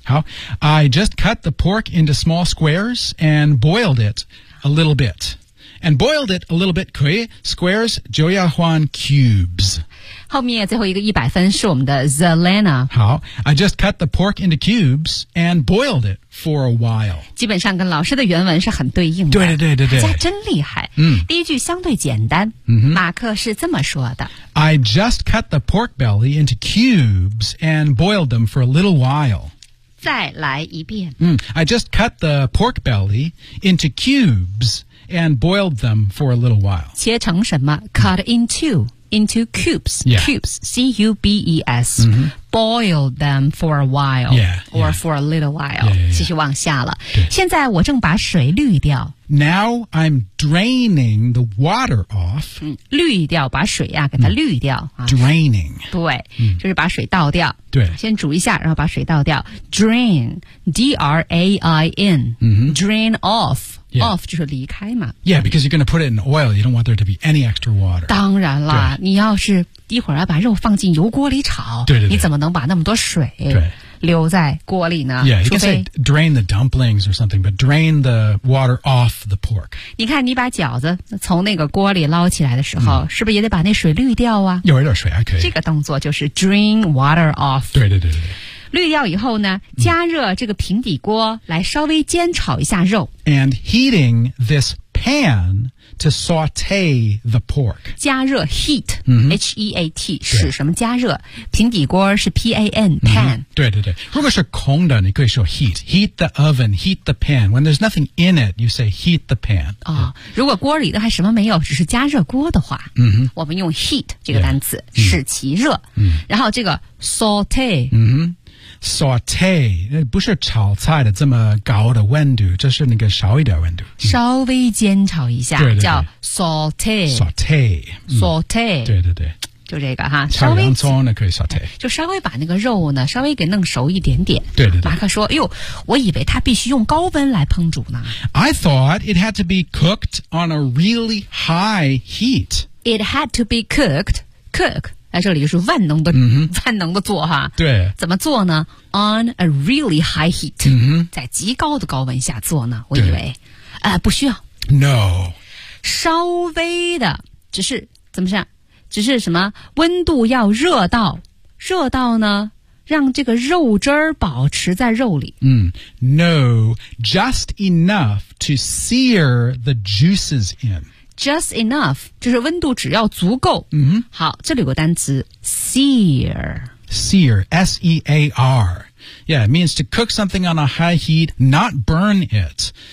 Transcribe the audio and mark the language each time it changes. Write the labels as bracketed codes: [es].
[en] 好 ,I just cut the pork into small squares. And boiled it a little bit. And boiled it a little bit, [zh] 可以 [en] Squares, [zh] 就要换 [en] cubes. [zh] 后面最后一个100分是我们的 Zelena. [en] 好 I just cut the pork into cubes and boiled it for a while. [zh] 基本上跟老师的原文是很对应的。对对对对对。大家真厉害。嗯、第一句相对简单、嗯。马克是这么说的。 [en] I just cut the pork belly into cubes and boiled them for a little while. [zh] 再来一遍。 [en] 嗯、I just cut the pork belly into cubes and boiled them for a little while. [zh] 切成什么 [en] ?Cut into cubes,、 yeah. cubes, C-U-B-E-S,、 mm-hmm. boiled them for a while, yeah, or yeah. for a little while. Yeah, yeah, yeah. [zh] 继续往下了。现在我正把水滤掉。 [en] Now I'm draining the water off.、 [zh] 嗯、滤掉把水啊给它滤掉、嗯啊。 [en] Draining. [zh] 对、嗯、就是把水倒掉。对。先煮一下然后把水倒掉。 [en] Drain, D-R-A-I-N,、 mm-hmm. drain off. Yeah. [zh] Off 就是离开嘛。 [en] Yeah, because you're going to put it in oil. You don't want there to be any extra water. [zh] 当然啦，你要是一会儿要把肉放进油锅里炒，对对对，你怎么能把那么多水留在锅里呢？ [en] Yeah, you can say drain the dumplings or something, but drain the water off the pork. [zh] 你看你把饺子从那个锅里捞起来的时候、嗯、是不是也得把那水滤掉啊？有一点水还可以。这个动作就是 [en] drain water off. [zh] 对对对对对。滤掉以后呢加热这个平底锅来稍微煎炒一下肉。 [en] And heating this pan to saute the pork. [zh] 加热 heat,、 mm-hmm. H-E-A-T, 使什么加热平底锅是 P-A-N, pan.、 [en] Mm-hmm. [zh] 对对对。如果是空的你可以说 [en] heat. Heat the oven, heat the pan. When there's nothing in it, you say heat the pan.、 [zh] Oh, 如果锅里的还什么没有只是加热锅的话、 mm-hmm. 我们用 heat 这个单词、yeah. 使其热。 Mm-hmm. 然后这个 saute,、 mm-hmm. Saute, 不是炒菜的这么高的温度这是那个少一点温度、嗯、稍微煎炒一下对对对叫 saute [en] saute、嗯、 saute [zh] 对对对就这个哈炒洋葱呢可以 saute 就稍微把那个肉呢稍微给弄熟一点点对对对马克说哎呦我以为它必须用高温来烹煮呢 [en] I thought it had to be cooked on a really high heat It had to be cooked [zh] 在这里就是万能的、 mm-hmm. 万能的做哈对怎么做呢 [en] on a really high heat、 mm-hmm. [zh] 在极高的高温下做呢我以为不需要 [en] no [zh] 稍微的只是怎么样只是什么温度要热到呢让这个肉汁儿保持在肉里、 mm. [en] no just enough to sear the juices in Just enough, [zh] 就是温度只要足够。嗯、mm-hmm. 好这里有个单词 ,sear. [en] Sear, S-E-A-R. Yeah, it means to cook something on a high heat, not burn it.